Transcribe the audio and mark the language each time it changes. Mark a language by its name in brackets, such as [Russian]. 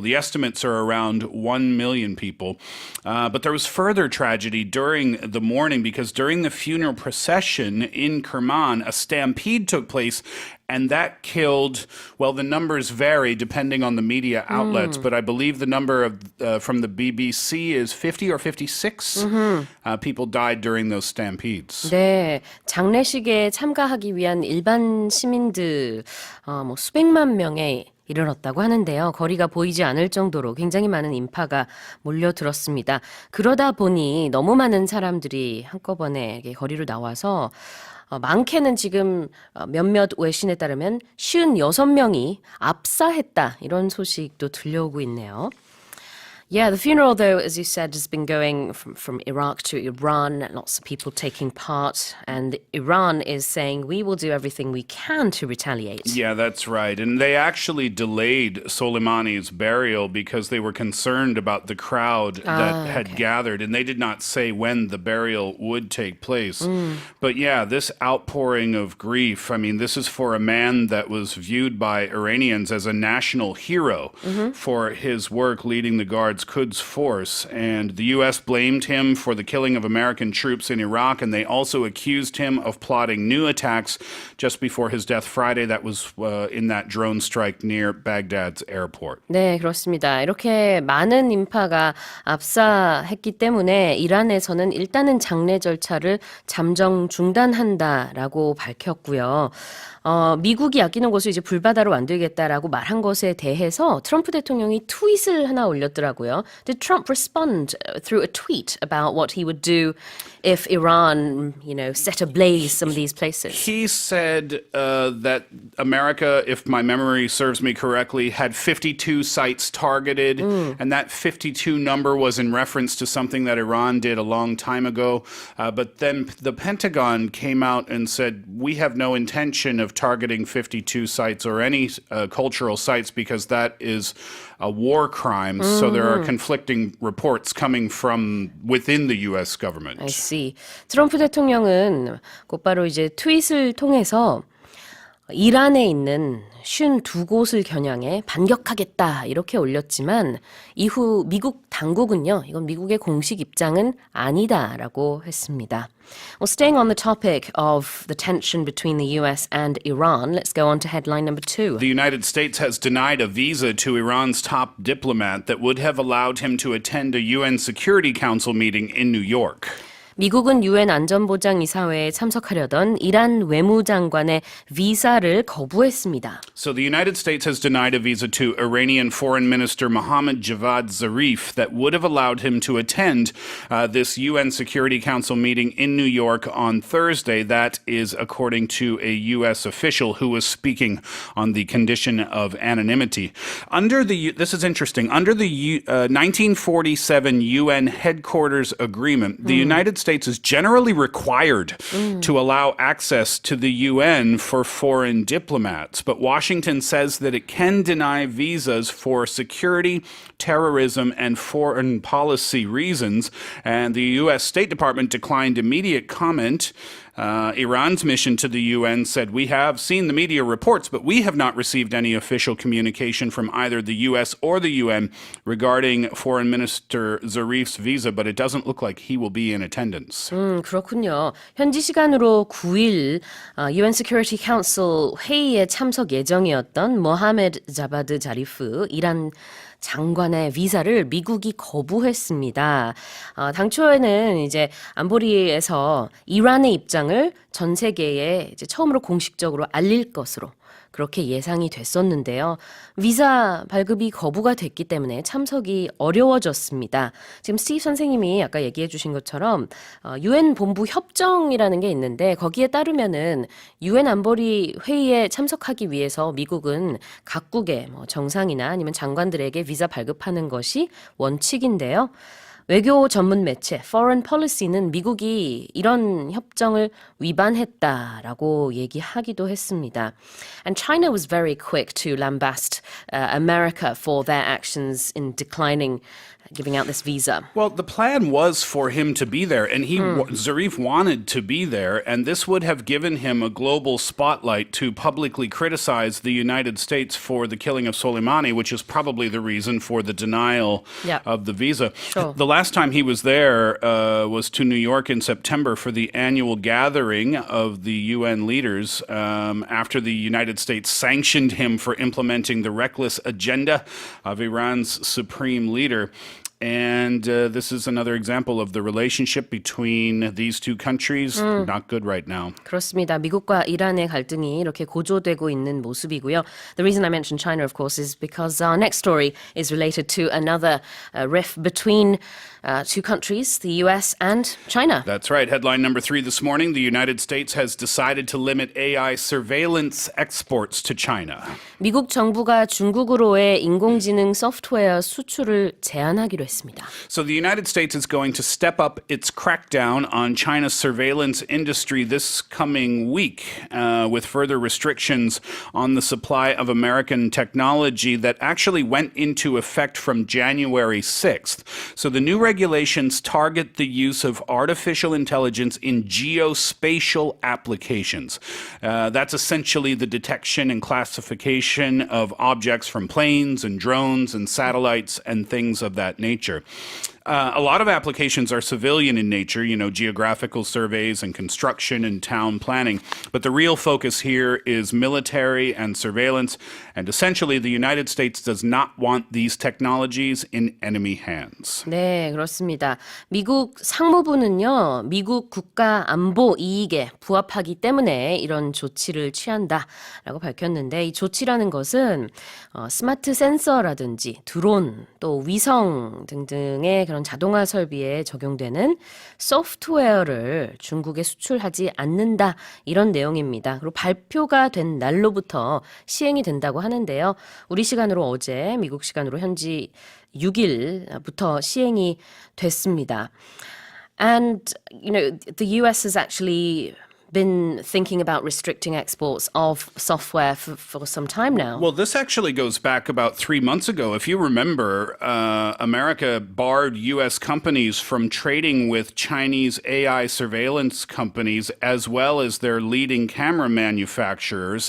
[English] The estimates are around 1 million people. But there was further tragedy during the mourning, because during the funeral procession in Kerman, Soleiman, a stampede took place. And that killed, well, the numbers vary depending on the media outlets, but I believe the number of from the BBC is 50 or 56 people died during those stampedes. [Korean] 네, 장례식에 참가하기 위한 일반 시민들 뭐 수백만 명에 이르렀다고 하는데요. 거리가 보이지 않을 정도로 굉장히 많은 인파가 몰려들었습니다. 그러다 보니 너무 많은 사람들이 한꺼번에 거리로 나와서 많게는 지금 몇몇 외신에 따르면 56명이 압사했다 이런 소식도 들려오고 있네요. [English] Yeah, the funeral, though, as you said, has been going from Iraq to Iran, lots of people taking part, and Iran is saying, we will do everything we can to retaliate. Yeah, that's right. And they actually delayed Soleimani's burial because they were concerned about the crowd that had gathered, and they did not say when the burial would take place. But yeah, this outpouring of grief, I mean, this is for a man that was viewed by Iranians as a national hero for his work leading the Guards Quds Force, and the U.S. blamed him for the killing of American troops in Iraq, and they also accused him of plotting new attacks just before his death Friday. That was in that drone strike near Baghdad's airport. [Korean] 네, 그렇습니다. 이렇게 많은 인파가 압사했기 때문에 이란에서는 일단은 장례 절차를 잠정 중단한다라고 밝혔고요. 미국이 아끼는 곳을 이제 불바다로 만들겠다라고 말한 것에 대해서 트럼프 대통령이 트윗을 하나 올렸더라고요. [English] Did Trump respond through a tweet about what he would do if Iran, set ablaze some of these places? He said that America, if my memory serves me correctly, had 52 sites targeted, and that 52 number was in reference to something that Iran did a long time ago. But then the Pentagon came out and said, we have no intention of targeting 52 sites or any cultural sites because that is a war crime. So there are conflicting reports coming from within the U.S. government. I see. [Korean] 트럼프 대통령은 곧바로 이제 트윗을 통해서 이란에 있는 52곳을 겨냥해 반격하겠다 이렇게 올렸지만 이후 미국 당국은요. 이건 미국의 공식 입장은 아니다라고 했습니다. [English] Well, staying on the topic of the tension between the US and Iran, let's go on to headline number 2. The United States has denied a visa to Iran's top diplomat that would have allowed him to attend a UN Security Council meeting in New York. [Korean] 미국은 유엔 안전보장이사회에 참석하려던 이란 외무장관의 비자를 거부했습니다. [English] So the United States has denied a visa to Iranian Foreign Minister Mohammad Javad Zarif that would have allowed him to attend this UN Security Council meeting in New York on Thursday. That is according to a U.S. official who was speaking on the condition of anonymity. This is interesting. Under the 1947 UN Headquarters Agreement, the United States is generally required to allow access to the UN for foreign diplomats, but Washington says that it can deny visas for security, terrorism, and foreign policy reasons, and the U.S. State Department declined immediate comment. Iran's mission to the UN said, we have seen the media reports, but we have not received any official communication from either the US or the UN regarding Foreign Minister Zarif's visa, but it doesn't look like he will be in attendance. [Korean] 그렇군요. 현지 시간으로 9일 UN Security Council 회의에 참석 예정이었던 모하메드 자바드 자리프 이란 장관의 비자를 미국이 거부했습니다. 당초에는 이제 안보리에서 이란의 입장을 전 세계에 이제 처음으로 공식적으로 알릴 것으로 그렇게 예상이 됐었는데요. 비자 발급이 거부가 됐기 때문에 참석이 어려워졌습니다. 지금 스티브 선생님이 아까 얘기해 주신 것처럼 UN 본부 협정이라는 게 있는데 거기에 따르면은 UN 안보리 회의에 참석하기 위해서 미국은 각국의 정상이나 아니면 장관들에게 비자 발급하는 것이 원칙인데요. 외교 전문 매체 Foreign Policy는 미국이 이런 협정을 위반했다라고 얘기하기도 했습니다. [English] And China was very quick to lambast America for their actions in declining giving out this visa. Well, the plan was for him to be there, and Zarif wanted to be there, and this would have given him a global spotlight to publicly criticize the United States for the killing of Soleimani, which is probably the reason for the denial of the visa. Sure. The last time he was there was to New York in September for the annual gathering of the UN leaders after the United States sanctioned him for implementing the reckless agenda of Iran's supreme leader. And this is another example of the relationship between these two countries. Not good right now. [Korean] 그렇습니다. 미국과 이란의 갈등이 이렇게 고조되고 있는 모습이고요. [English] The reason I mentioned China, of course, is because our next story is related to another rift between two countries, the US and China. That's right. Headline number 3 this morning. The United States has decided to limit AI surveillance exports to China. [Korean] 미국 정부가 중국으로의 인공지능 소프트웨어 수출을 제한하기로 했습니다. [English] So the United States is going to step up its crackdown on China's surveillance industry this coming week with further restrictions on the supply of American technology that actually went into effect from January 6th. So the new regulations target the use of artificial intelligence in geospatial applications. That's essentially the detection and classification of objects from planes and drones and satellites and things of that nature. A lot of applications are civilian in nature, geographical surveys and construction and town planning. But the real focus here is military and surveillance. And essentially, the United States does not want these technologies in enemy hands. [Korean] 네, 그렇습니다. 미국 상무부는요, 미국 국가 안보 이익에 부합하기 때문에 이런 조치를 취한다라고 밝혔는데 이 조치라는 것은 스마트 센서라든지 드론 또 위성 등등의 그런 자동화 설비에 적용되는 소프트웨어를 중국에 수출하지 않는다 이런 내용입니다. 그리고 발표가 된 날로부터 시행이 된다고 하는데요. 우리 시간으로 어제, 미국 시간으로 현지 6일부터 시행이 됐습니다. [English] And, the US has actually been thinking about restricting exports of software for some time now. Well, this actually goes back about 3 months ago. If you remember, America barred U.S. companies from trading with Chinese AI surveillance companies as well as their leading camera manufacturers.